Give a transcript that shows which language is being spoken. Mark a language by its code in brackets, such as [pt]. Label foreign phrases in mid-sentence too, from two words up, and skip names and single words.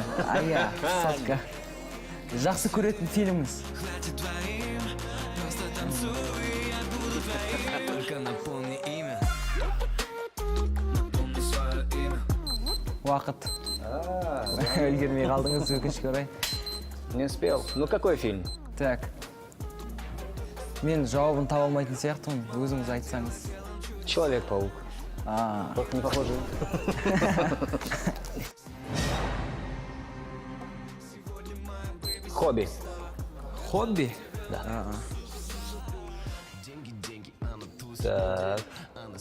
[kk] Ая, сотка. Жақсы көретін фильміңіз. Уақыт. Үлгермей қалдыңыз, өкінішке орай. [ru] Не успел. Ну какой фильм? Так. [kk] Мен жауабын таба алмайтын сияқтымын, өзіңіз айтсаңыз. [ru] Человек-паук. Только не похоже. Хобби. Хобби? Да. Так.